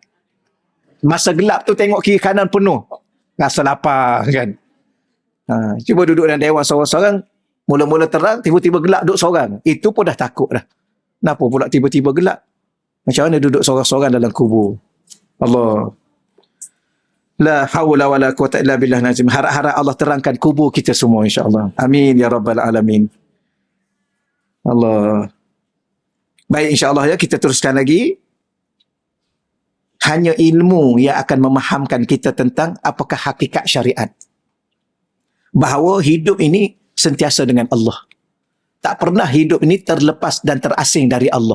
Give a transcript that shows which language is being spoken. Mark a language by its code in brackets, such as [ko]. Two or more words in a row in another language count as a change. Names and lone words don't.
[ms] Masa gelap tu tengok kiri kanan penuh. Rasa lapar kan? Cuba duduk dalam dewan seorang-seorang. Mula-mula terang, tiba-tiba gelap duduk seorang. Itu pun dah takut dah. Kenapa pula tiba-tiba gelap? Macam mana duduk seorang-seorang dalam kubur? Allah. [ar] لا حول ولا قوة إلا بالله العظيم. [ms] Harap-harap Allah terangkan kubur kita semua insya-Allah. [ar] آمين يا رب العالمين. الله. [ms] Baik, insya-Allah ya, kita teruskan lagi. Hanya ilmu yang akan memahamkan kita tentang apakah hakikat syariat. Bahawa hidup ini sentiasa dengan Allah. Tak pernah hidup ini terlepas dan terasing dari Allah.